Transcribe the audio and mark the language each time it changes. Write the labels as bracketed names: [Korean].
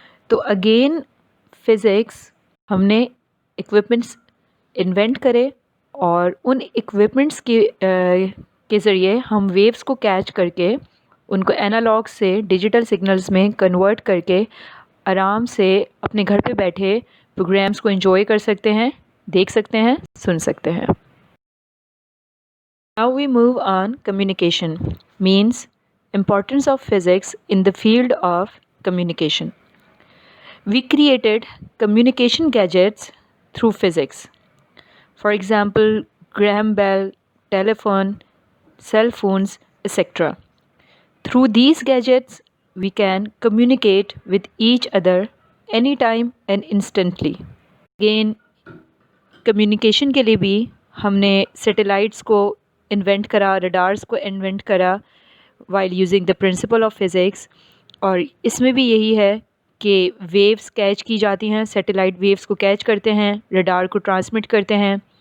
[Hindi] तो again physics, हमने equipments invent करे और उन इक्विपमेंट्स के ज़रिए हम वेव्स को कैच करके उनको एनालॉग से डिजिटल सिग्नल्स में कन्वर्ट करके आराम से अपने घर पे बैठे प्रोग्राम्स को एंजॉय कर सकते हैं, देख सकते हैं, सुन सकते हैं. [English] Now we move on communication, means importance of physics in the field of communication. We created communication gadgets through physics. For example, Graham Bell, telephone, cell phones, etc. Through these gadgets, we can communicate with each other anytime and instantly. [Hindi] Again, communication के लिए भी हमने satellites को invent करा, radars को invent करा [English] While using the principle of physics. [Hindi] और इसमें भी यही है कि वेव्स कैच की जाती हैं, सैटेलाइट वेव्स को कैच करते हैं, रडार को ट्रांसमिट करते हैं.